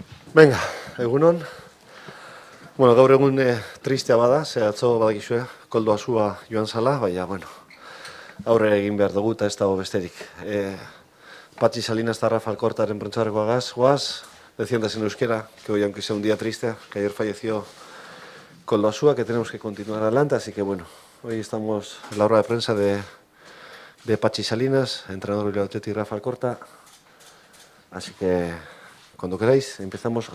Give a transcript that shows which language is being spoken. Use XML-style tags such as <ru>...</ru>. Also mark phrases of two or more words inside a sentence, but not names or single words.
<eu>Venga, egunon. Bueno, gaur egun tristea bada, ze atzo badakizue, koldo asua joan zala, baina, bueno, aurre egin behar dugu eta ez dago besterik. Patxi Salinas eta Rafa Alcortaren prentxaurrekoagaz, guaz,</eu> <es>decíandas en euskera, que hoy aunque sea un día triste, que ayer falleció Koldo Asúa, que tenemos que continuar adelante, así que bueno, hoy estamos en la rueda de prensa de Patxi Salinas, entrenador del Athletic Rafa Alcorta, así que cuando queráis, empezamos.</es>